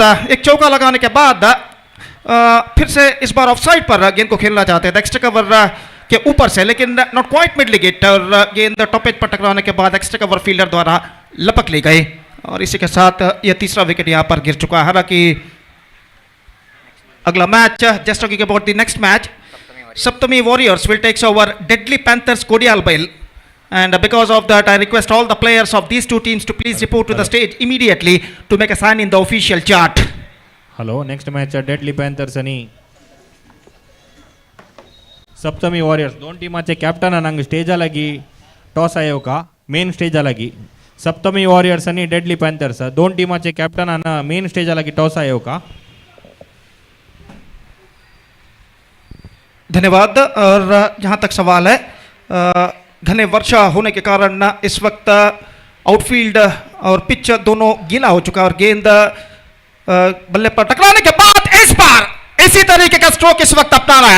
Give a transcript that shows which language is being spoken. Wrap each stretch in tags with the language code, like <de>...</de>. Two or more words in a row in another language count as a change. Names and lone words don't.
<hi>एक चौका लगाने के बाद फिर से इस बार</hi> <en>off side</en> <hi>पर गेंद को खेलना चाहते थे</hi> <en>extra cover</en> <hi>के ऊपर से, लेकिन</hi> <en>not quite mid wicket,</en> <hi>और गेंद</hi> <en>top edge</en> <hi>पर टकराने के बाद</hi> <en>extra cover fielder</en> <hi>द्वारा लपक ली गई, और इसी के साथ यह तीसरा विकेट यहां पर गिर चुका है। हालांकि अगला मैच,</hi> <en>just talking about the next match, सप्तमी वॉरियर्स will takes over डेडली पैंथर्स कोडियालबैल, and because of that I request all the players of these 2 teams to please report to the stage immediately to make a sign in the official chart. Hello, next match</en> <kok>डेडली पॅन्थर्स आणि सप्तमी वॉरियर्स दोन टीमाचे कॅप्टन हांगा स्टेजा लागीं टॉस आयोवका मेन स्टेजा लागीं सप्तमी वॉरियर्स आणि डेडली पॅन्थर्स दोन टीमाचे कॅप्टन हांगा मेन स्टेजा लागीं टॉस आयोवका। धन्यवाद।</kok> <hi>और जहां तक सवाल है, घने वर्षा होने के कारण इस वक्त आउटफील्ड और पिच दोनों गीला हो चुका है, और गेंद बल्ले पर टकराने के बाद इस बार इसी तरीके का स्ट्रोक इस वक्त अपना रहा है।</hi>